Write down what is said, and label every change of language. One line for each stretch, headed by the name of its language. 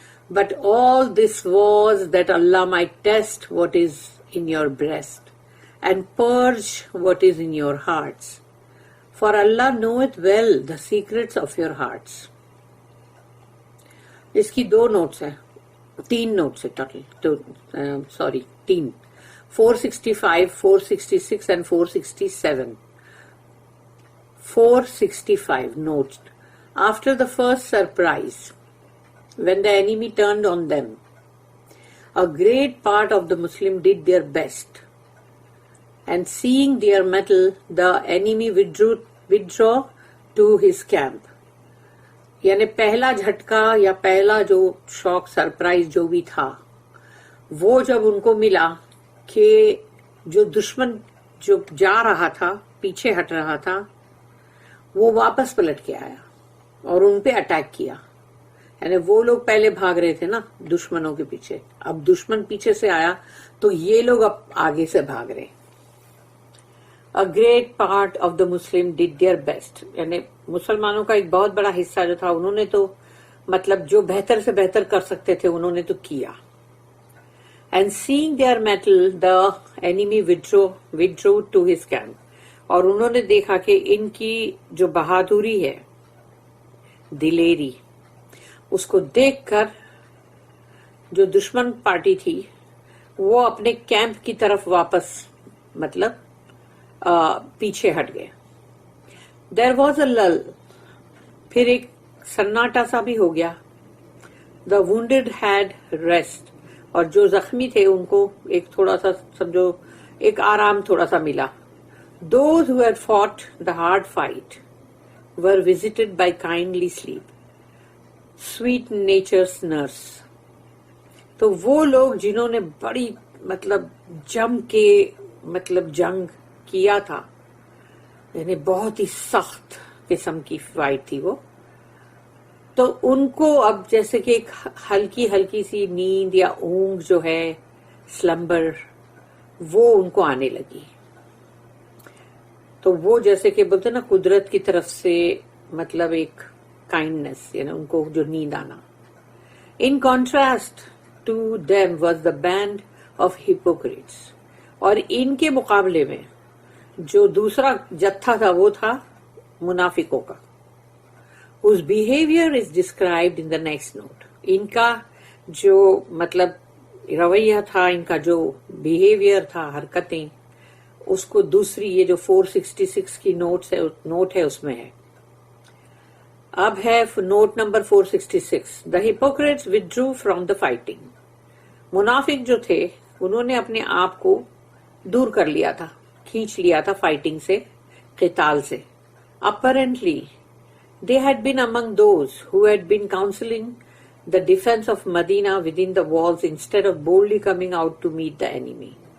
English: But all this was that Allah might test what is in your breast and purge what is in your hearts. For Allah knoweth well the secrets of your hearts.
Urdu: اس کی 2 notice ہیں، 3 notice ہے total, 3 465, 466 and 467.
English: 465 notes. After the first surprise, when the enemy turned on them, a great part of the Muslims did their best, and seeing their mettle, the enemy withdraw to his camp.
Urdu: یعنی پہلا جھٹکا یا پہلا جو شوق surprise جو بھی تھا وہ جب ان کو ملا کہ جو دشمن جو جا رہا تھا، پیچھے ہٹ رہا تھا، وہ واپس پلٹ کے آیا اور ان پہ اٹیک کیا. یعنی وہ لوگ پہلے بھاگ رہے تھے نا دشمنوں کے پیچھے، اب دشمن پیچھے سے آیا تو یہ لوگ اب آگے سے بھاگ رہے.
English: A great part of the Muslim did their best.
Urdu: یعنی مسلمانوں کا ایک بہت بڑا حصہ جو تھا انہوں نے تو مطلب جو بہتر سے بہتر کر سکتے تھے انہوں نے تو کیا.
English: And seeing their mettle, the enemy withdrew to his camp.
Urdu: اور انہوں نے دیکھا کہ ان کی جو بہادری ہے، دلیری، اس کو دیکھ کر جو دشمن پارٹی تھی وہ اپنے کیمپ کی طرف واپس مطلب پیچھے ہٹ گئے.
English: There was a lull.
Urdu: پھر ایک سناٹا سا بھی ہو گیا.
English: The wounded had rest.
Urdu: اور جو زخمی تھے ان کو ایک تھوڑا سا سمجھو ایک آرام تھوڑا سا ملا.
English: Those who had fought the hard fight were visited by kindly sleep, sweet nature's nurse.
Urdu: تو وہ لوگ جنہوں نے بڑی مطلب جم کے مطلب جنگ کیا تھا یعنی بہت ہی سخت قسم کی فائٹ تھی وہ. تو ان کو اب جیسے کہ ایک ہلکی ہلکی سی نیند یا اونگ جو ہے، سلمبر، وہ ان کو آنے لگی. تو وہ جیسے کہ بولتے نا قدرت کی طرف سے مطلب ایک کائنڈنس، یعنی ان کو جو نیند آنا.
English: in contrast to them was the band of hypocrites,
Urdu: اور ان کے مقابلے میں جو دوسرا جتھا تھا وہ تھا منافقوں کا.
English: whose behavior is described in the next note.
Urdu: ان کا جو مطلب رویہ تھا، ان کا جو بیہیویئر تھا، حرکتیں، اس کو دوسری یہ جو 466 کی نوٹ ہے اس میں ہے. اب ہے note number 466.
English: The hypocrites withdrew from the fighting.
Urdu: منافق جو تھے انہوں نے اپنے آپ کو دور کر لیا تھا، کھینچ لیا تھا فائٹنگ سے، قتال سے.
English: Apparently they had been among those who had been counseling the defense of Medina within the walls instead of boldly coming out to meet the enemy.